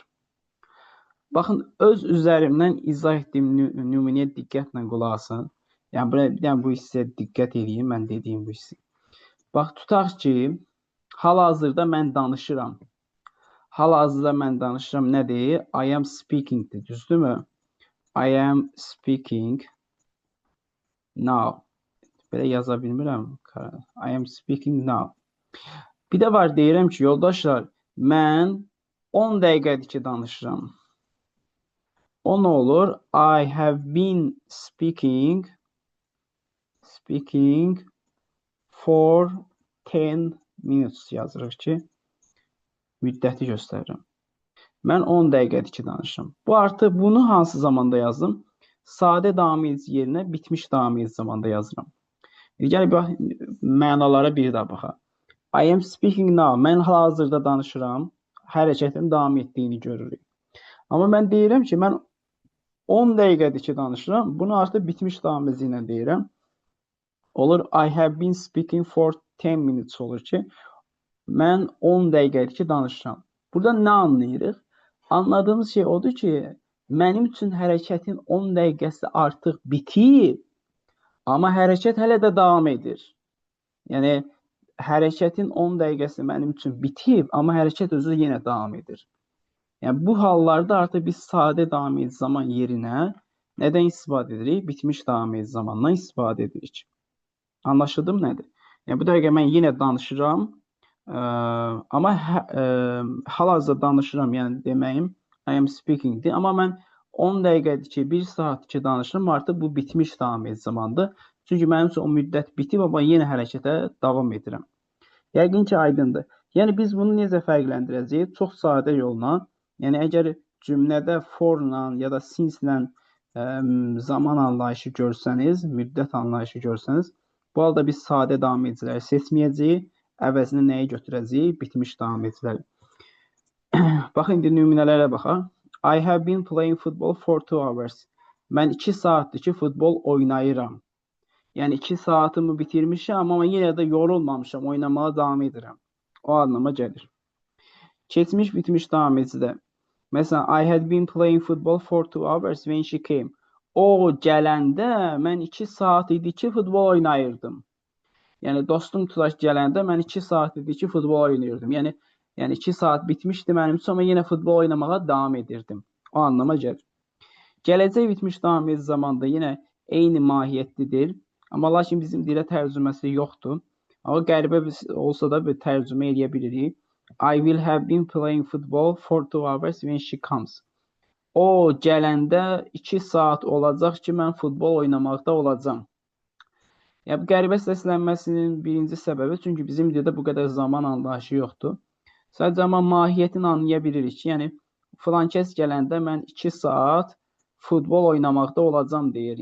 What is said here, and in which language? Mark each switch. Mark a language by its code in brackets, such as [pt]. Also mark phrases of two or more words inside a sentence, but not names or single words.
[az] Baxın, öz üzərimdən izah etdiyim nümunəyə diqqətlə qulaq asın. Yəni bu hissəyə diqqət edin, mən dediyim bu hissə. Bax, tutaq ki, hal-hazırda mən danışıram. Hal-hazırda mən danışıram nədir? [en] I am speaking-dir, düzdürmü? I am speaking now. [az] Belə yaza bilmirəm. [en] I am speaking now. [az] Bir də var, deyirəm ki, yoldaşlar, mən 10 dəqiqədir ki, danışıram. O nə olur? [en] I have been speaking for 10 minutes [az] yazırıq ki, müddəti göstərirəm. Mən 10 dəqiqədir ki, danışıram. Bu artıq bunu hansı zamanda yazdım? Sadə daim yerinə bitmiş daim zamanda yazıram. Gəlin mənalara bir daha baxaq. [en] I am speaking now. [az] Mən hal-hazırda danışıram. Hərəkətin davam etdiyini görürük. Amma mən deyirəm ki, mən 10 dəqiqədir ki, danışıram. Bunu artıq bitmiş daim ilə deyirəm. Olur, [en] I have been speaking for 10 minutes [az] olur ki, mən 10 dəqiqədir ki, danışıram. Burada nə anlayırıq? Anladığımız şey odur ki, mənim üçün hərəkətin 10 dəqiqəsi artıq bitib, amma hərəkət hələ də davam edir. Yəni, hərəkətin 10 dəqiqəsi mənim üçün bitib, amma hərəkət özü yenə davam edir. Yəni, bu hallarda artıq biz sadə daim zaman yerinə nədən istifadə edirik? Bitmiş daim zamandan istifadə edirik. Anlaşıldım nədir? Yəni, bu dəqiqə mən yenə danışıram, amma hal-hazırda danışıram, yəni deməyim [en] I am speaking-dir. [az] Amma mən 10 dəqiqədir ki, 1 saatdir ki, danışıram, artıq bu bitmiş daim zamandır. Çünki mənim üçün o müddət bitib, amma yenə hərəkətə davam edirəm. Yəqin ki, aydındır. Yəni, biz bunu necə fərqləndirəcəyik? Çox sadə yolla. Yəni, əgər cümlədə for-la ya da since-lə zaman anlayışı görsəniz, müddət anlayışı görsəniz, bu halda biz sadə daim ediciləri seçməyəcəyik, əvəzini nəyi götürəcəyik? Bitmiş daim ediciləri. Baxın, indi nümunələrə baxaq. [en] I have been playing football for 2 hours. [az] Mən 2 saatdir ki, futbol oynayıram. Yəni, 2 saatımı bitirmişəm, amma yenə də yorulmamışam, oynamağa davam edirəm. O anlama gəlir. Keçmiş bitmiş daim edicidə. Məsələn, [en] I had been playing football for 2 hours when she came. [az] O gələndə mən 2 saat idi ki, futbol oynayırdım. Yəni, dostum Tulaş gələndə mən 2 saat idi ki, futbol oynayırdım. Yəni 2 saat bitmişdi mənim üçün, amma yenə futbol oynamağa davam edirdim. O anlama gəlir. Gələcək bitmiş daim zamanda yenə eyni mahiyyətlidir. Amma lakin bizim dilə tərcüməsi yoxdur. Amma qəribə olsa da bir tərcümə edə bilirik. [en] I will have been playing football for 2 hours when she comes. [az] O gələndə 2 saat olacaq ki, mən futbol oynamaqda olacam. Yəni, bu qəribə səslənməsinin birinci səbəbi, çünki bizim dildə bu qədər zaman anlayışı yoxdur. Sadəcə amma mahiyyətini anlaya bilirik ki, yəni, filan kəs gələndə mən 2 saat futbol oynamaqda olacam deyir.